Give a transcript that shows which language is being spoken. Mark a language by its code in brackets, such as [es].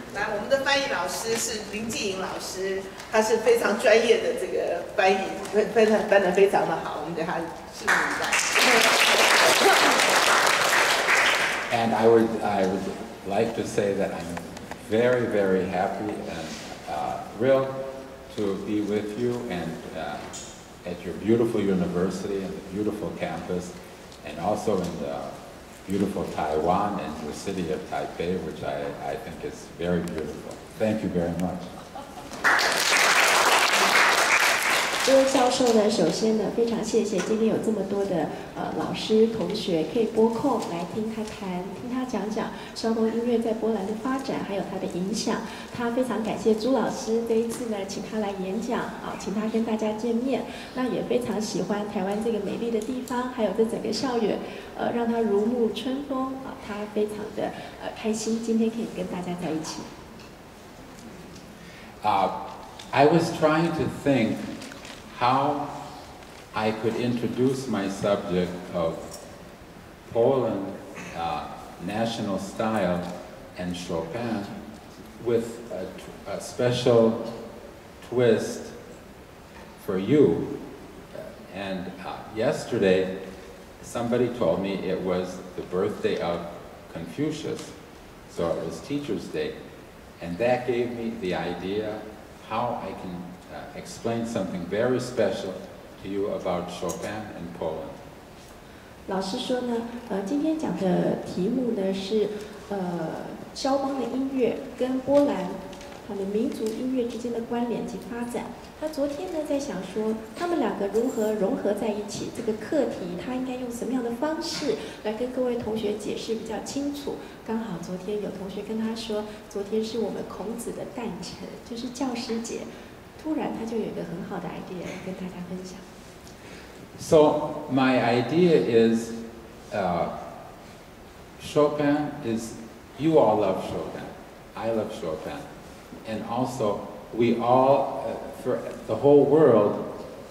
[zh] 我们的翻译老师是林继颖老师，他是非常专业的这个翻译，翻得非常的好，我们对他拭目以待。 [en] And I would like to say that I'm very, very happy and thrilled to be with you and at your beautiful university and the beautiful campus, and also in the beautiful Taiwan and the city of Taipei, which I think is very beautiful. Thank you very much. [zh] 这位教授呢，首先呢，非常谢谢今天有这么多的老师同学可以拨空来听他谈，听他讲讲肖邦音乐在波兰的发展，还有它的影响。他非常感谢朱老师这一次呢，请他来演讲请他跟大家见面。那也非常喜欢台湾这个美丽的地方，还有这整个校园，让他如沐春风他非常的开心，今天可以跟大家在一起。 [en] I was trying to think how I could introduce my subject of Poland, national style, and Chopin with a special twist for you. And yesterday, somebody told me it was the birthday of Confucius, so it was Teacher's Day. And that gave me the idea how I can explain something very special to you about Chopin and Poland. [zh] 老师说呢，今天讲的题目呢是肖邦的音乐跟波兰他们民族音乐之间的关联及发展。他昨天呢在想说，他们两个如何融合在一起，这个课题他应该用什么样的方式来跟各位同学解释比较清楚。刚好昨天有同学跟他说，昨天是我们孔子的诞辰，就是教师节。突然他就有一个很好的 idea 跟大家分享。 [en] So my idea is Chopin is, you all love Chopin, I love Chopin, and also we all, for the whole world,